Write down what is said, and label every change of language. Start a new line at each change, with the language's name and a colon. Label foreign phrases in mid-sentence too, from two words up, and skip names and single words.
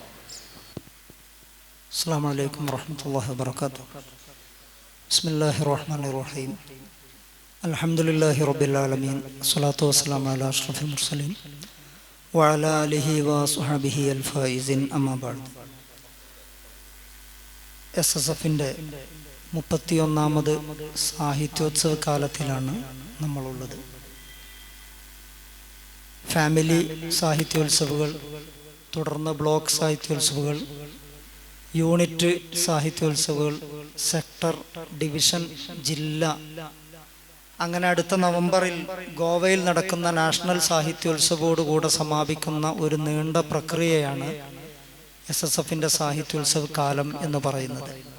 Arabic: السلام عليكم ورحمة الله وبركاته. بسم الله الرحمن الرحيم. الحمد لله رب العالمين. الصلاة والسلام على أشرف المرسلين وعلى آله وصحبه الفائزين. أما بعد.
Malayalam: SSFന്റെ 31ാമത് സാഹിത്യോത്സവ കാലത്തിലാണ് നമ്മളുള്ളത്. ഫാമിലി സാഹിത്യോത്സവങ്ങൾ, തുടർന്ന് ബ്ലോക്ക് സാഹിത്യോത്സവങ്ങൾ, യൂണിറ്റ് സാഹിത്യോത്സവങ്ങൾ, സെക്ടർ, ഡിവിഷൻ, ജില്ല, അങ്ങനെ അടുത്ത നവംബറിൽ ഗോവയിൽ നടക്കുന്ന നാഷണൽ സാഹിത്യോത്സവോടുകൂടെ സമാപിക്കുന്ന ഒരു നീണ്ട പ്രക്രിയയാണ് SSFന്റെ സാഹിത്യോത്സവ കാലം എന്ന് പറയുന്നത്.